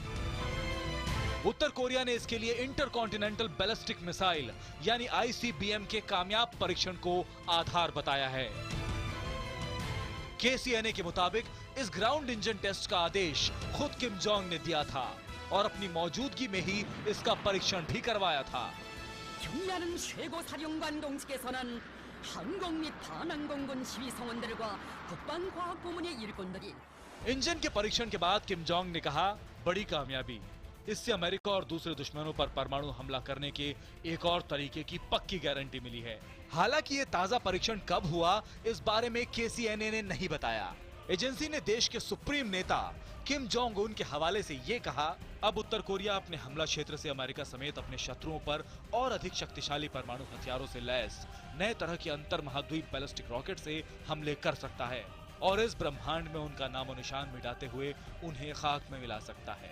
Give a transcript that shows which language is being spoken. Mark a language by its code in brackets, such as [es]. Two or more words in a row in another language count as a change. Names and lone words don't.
[hi] उत्तर कोरिया ने इसके लिए [en] intercontinental ballistic missile [hi] यानी ICBM के कामयाब परीक्षण को आधार बताया है। KCNA के मुताबिक इस [en] ground engine test [hi] का आदेश खुद किम जोंग ने दिया था और अपनी मौजूदगी में ही इसका परीक्षण भी करवाया था। [ko] 경미하는 최고 사령관 동측에서는 항공 및 반항공군 시위 성원들과 국방과학고문의 일꾼들이 [hi] इंजन के परीक्षण के बाद किम जोंग ने कहा, बड़ी कामयाबी। इससे अमेरिका और दूसरे दुश्मनों पर परमाणु हमला करने के एक और तरीके की पक्की गारंटी मिली है। हालांकि ये ताजा परीक्षण कब हुआ, इस बारे में KCNA ने नहीं बताया। एजेंसी ने देश के सुप्रीम नेता किम जोंग उन के हवाले से ये कहा, अब उत्तर कोरिया अपने हमला क्षेत्र से अमेरिका समेत अपने शत्रुओं पर और अधिक शक्तिशाली परमाणु हथियारों से लैस नए तरह की अंतर महाद्वीप [en] ballistic rocket [hi] से हमले कर सकता है और इस ब्रह्मांड में उनका नामो निशान मिटाते हुए उन्हें खाक में मिला सकता है।